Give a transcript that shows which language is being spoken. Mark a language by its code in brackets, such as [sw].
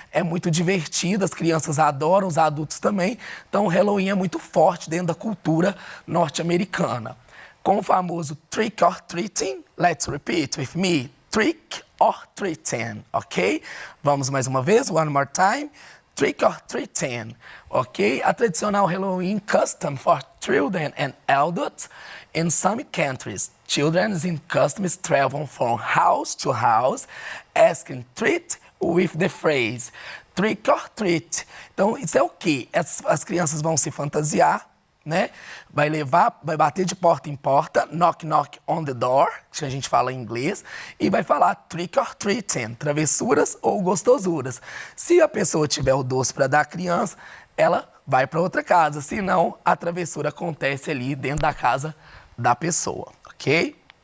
[pt] É muito divertido, as crianças adoram, os adultos também. Então, o Halloween é muito forte dentro da cultura norte-americana. Com o famoso [en] trick or treating, let's repeat with me, trick or treating, ok? [pt] Vamos mais uma vez, [en] one more time. Trick or treating, ok? A tradicional Halloween custom for children and adults in some countries. Children in customs travel from house to house, asking treat with the phrase trick or treat. [pt] Então, isso é o quê? As crianças vão se fantasiar, né? Vai bater de porta em porta, [en] knock knock on the door, [pt] que a gente fala em inglês, e vai falar [en] trick or treating, [pt] travessuras ou gostosuras. Se a pessoa tiver o doce para dar à criança, ela vai para outra casa, senão a travessura acontece ali dentro da casa da pessoa, ok?